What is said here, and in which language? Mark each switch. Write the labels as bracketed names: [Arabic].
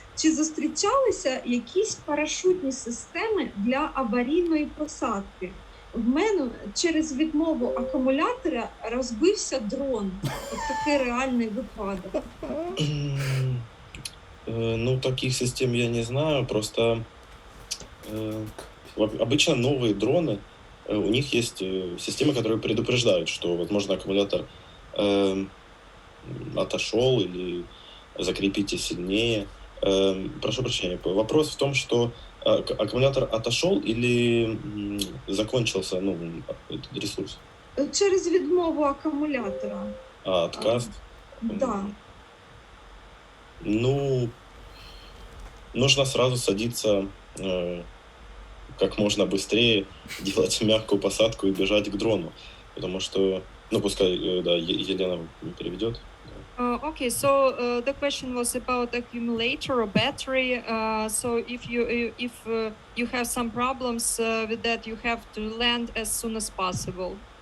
[Ukrainian] Чи зустрічалися якісь парашутні системи для аварійної посадки? В мене через відмову акумулятора розбився дрон. От такий реальний випадок. [Russian] Ну, таких систем я не знаю, просто обычно новые дроны, у них есть системы, которые предупреждают, что, возможно, аккумулятор отошел или закрепите сильнее. Прошу прощения, вопрос в том, что аккумулятор отошел или закончился, ну, этот ресурс? [Ukrainian] Через відмову акумулятора. [Russian] Отказ? Да. Ну, нужно сразу садиться как можно быстрее, делать мягкую посадку и бежать к дрону. Потому что, ну, пускай, да, Елена переведет. [English] Okay, so the question was about accumulator or battery. So if you have some problems with that, you have to land as soon as possible.